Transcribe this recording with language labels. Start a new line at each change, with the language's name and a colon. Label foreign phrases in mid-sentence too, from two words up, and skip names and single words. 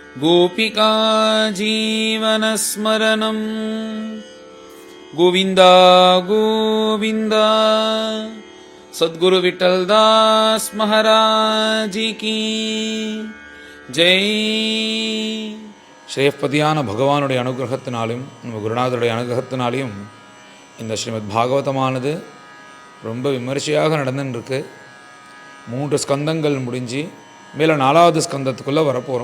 Sanskrit: गोपिका जीवनस्मरणं गोविन्द गोविन्द सद्गुरु विठलदास महाराज
Hindi: की जय.
Tamil: ஸ்ரேயப்பதியான பகவானுடைய அனுகிரகத்தினாலும் நம்ம குருநாதருடைய அனுகிரகத்தினாலையும் இந்த ஸ்ரீமத் பாகவதமானது ரொம்ப விமர்சையாக நடந்துருக்கு. 3 ஸ்கந்தங்கள் முடிஞ்சு மேலே 4வது ஸ்கந்தத்துக்குள்ளே வரப்போகிறோம்.